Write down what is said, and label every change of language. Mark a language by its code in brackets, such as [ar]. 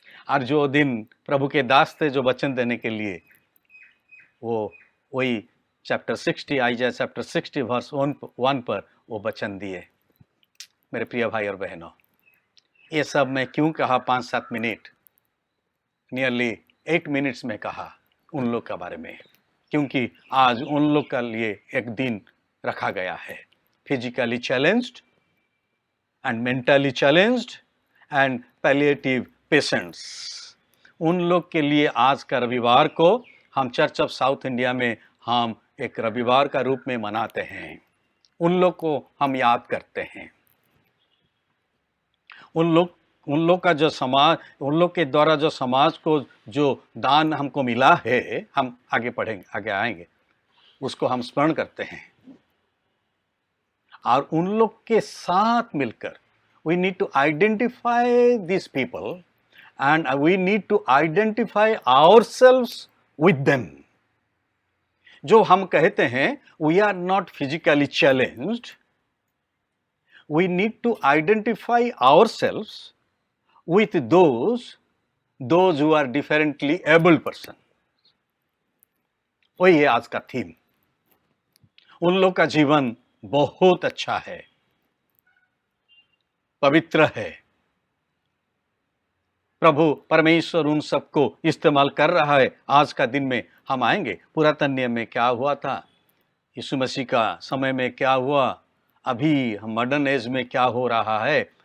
[hi] और जो दिन प्रभु के दास थे जो वचन देने के लिए, वो वही चैप्टर 60, आइज़ाया चैप्टर 60 वर्स 1 पर वो वचन दिए. मेरे प्रिय भाई और बहनों, ये सब मैं क्यों कहा 5-7 मिनट, नियरली 8 मिनट्स में कहा उन लोग के बारे में, क्योंकि आज उन लोग के लिए एक दिन रखा गया है. [en] Physically challenged and mentally challenged and palliative patients. [hi] उन लोग के लिए आज का रविवार को हम चर्च ऑफ साउथ इंडिया में हम एक रविवार का रूप में मनाते हैं. उन लोग को हम याद करते हैं. उन लोग का जो समाज, उन लोग के द्वारा जो समाज को जो दान हमको मिला है, हम आगे पढ़ेंगे, आगे आएंगे, उसको हम स्मरण करते हैं. और उन लोग के साथ मिलकर [en] we need to identify these people and we need to identify ourselves with them. [hi] जो हम कहते हैं [en] we are not physically challenged, we need to identify ourselves with those who are differently able person. [hi] वही है आज का theme. उन लोग का जीवन बहुत अच्छा है, पवित्र है. प्रभु परमेश्वर उन सबको इस्तेमाल कर रहा है. आज का दिन में हम आएंगे, पुरातन नियम में क्या हुआ था, यीशु मसीह का समय में क्या हुआ, अभी हम मॉडर्न एज में क्या हो रहा है.